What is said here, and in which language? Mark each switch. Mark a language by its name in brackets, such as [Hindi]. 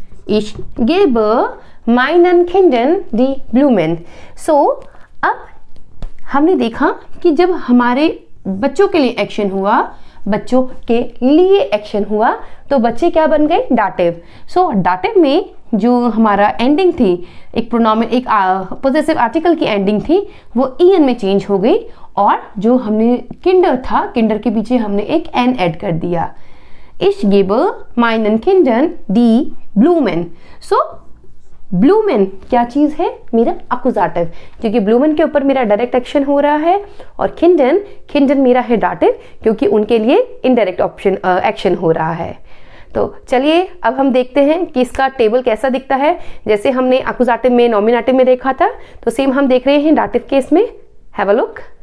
[German] Ich gebe meinen Kindern die Blumen। [Hindi] So, अब हमने देखा कि जब हमारे बच्चों के लिए एक्शन हुआ, बच्चों के लिए एक्शन हुआ, तो बच्चे क्या बन गए? डाटिव। सो डाटिव में जो हमारा एंडिंग थी, एक प्रोनोमिन, एक पोजेसिव आर्टिकल की एंडिंग थी, वो en में चेंज हो गई। और जो हमने किंडर था, किंडर के पीछे हमने एक n ऐड कर दिया। [German] Ich gebe meinen Kindern die Blumen। [Hindi] सो ब्लूमेन क्या चीज है? मेरा अकुजाटिव, क्योंकि ब्लूमेन के ऊपर मेरा डायरेक्ट एक्शन हो रहा है। और खिंडन मेरा है डाटिव, क्योंकि उनके लिए इनडायरेक्ट ऑप्शन एक्शन हो रहा है। तो चलिए अब हम देखते हैं कि इसका टेबल कैसा दिखता है। जैसे हमने अकुजाटिव में, नॉमिनेटिव में देखा था, तो सेम हम देख रहे हैं डाटिव केस में। Have a look.